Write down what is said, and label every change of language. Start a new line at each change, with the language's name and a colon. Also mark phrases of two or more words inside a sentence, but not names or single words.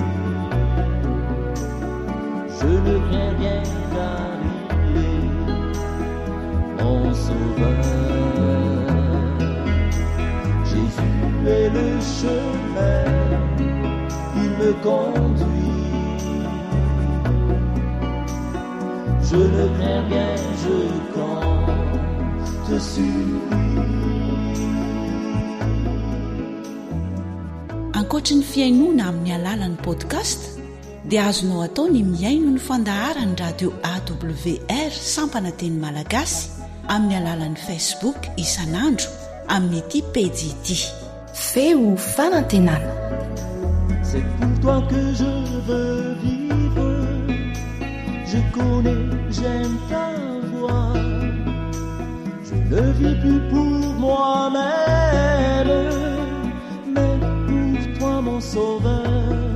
French: Je ne crains rien car il est mon sauveur. Jésus est le chemin, il me conduit. Je ne crains rien, je compte sur lui.
Malagasy: Ankoatra ny fiainoana amin'ny alalan'ny podcast dia azonao atao ny miaino ny fandaharany radio AWR sampana teny malagasy amin'ny alalan'ny Facebook isanandro amin'ny ity pejy ity feo fanantenana.
French: C'est pour toi que je veux vivre, je connais, j'aime ta voix, je ne vis plus pour moi-même, mais pour toi mon sauveur,